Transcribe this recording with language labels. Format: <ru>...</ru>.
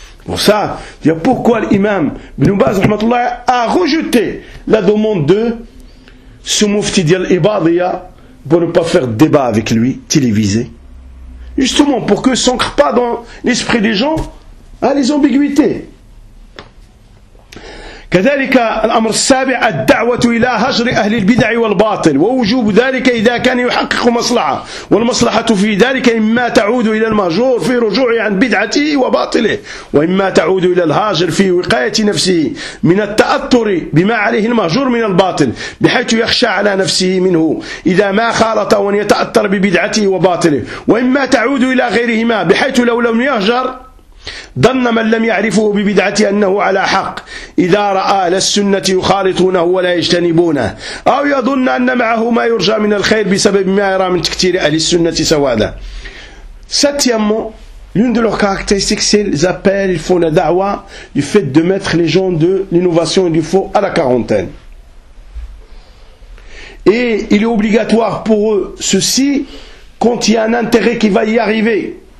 <fr>Pour ça, il y a pourquoi l'imam ibn Baz a rejeté la demande de ce mufti d'Al Ibadiyah pour ne pas faire débat avec lui, télévisé. Justement, pour que s'ancre pas dans l'esprit des gens, les ambiguïtés.</fr> <ar>كذلك الأمر السابع الدعوة إلى هجر أهل البدع والباطل ووجوب ذلك إذا كان يحقق مصلحة والمصلحة في ذلك إما تعود إلى المهجور في رجوعه عن بدعته وباطله وإما تعود إلى الهاجر في وقاية نفسه من التأثر بما عليه المهجور من الباطل بحيث يخشى على نفسه منه إذا ما خالط وأن يتأثر ببدعته وباطله وإما تعود إلى غيرهما بحيث لو لم يهجر ظن من لم يعرفه ببدعته أنه على حق إذا رأى أهل السنة يخالطونه ولا يجتنبونه أو يظن أن معه ما يرجى من الخير بسبب ما يرى من تكثير أهل السنة سوادا.</ar> <fr>Septièmement, l'une de leurs caractéristiques, c'est les appels, ils font la da'wa, du fait de mettre les gens de l'innovation et du faux à la quarantaine. Et il est obligatoire pour eux ceci quand il y a un intérêt qui va y arriver.</fr>